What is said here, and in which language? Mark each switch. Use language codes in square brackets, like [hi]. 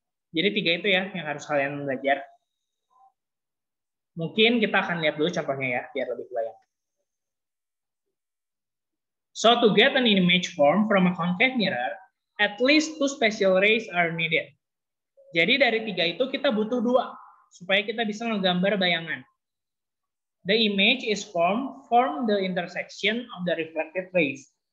[id] Jadi 3 itu ya yang harus kalian belajar. Mungkin kita akan lihat dulu contohnya ya biar lebih kebayang. [en] So to get an image form from a concave mirror, at least 2 special rays are needed. [id] Jadi dari 3 itu kita butuh 2 supaya kita bisa menggambar bayangan. [en] The image is formed from the intersection of the reflected rays.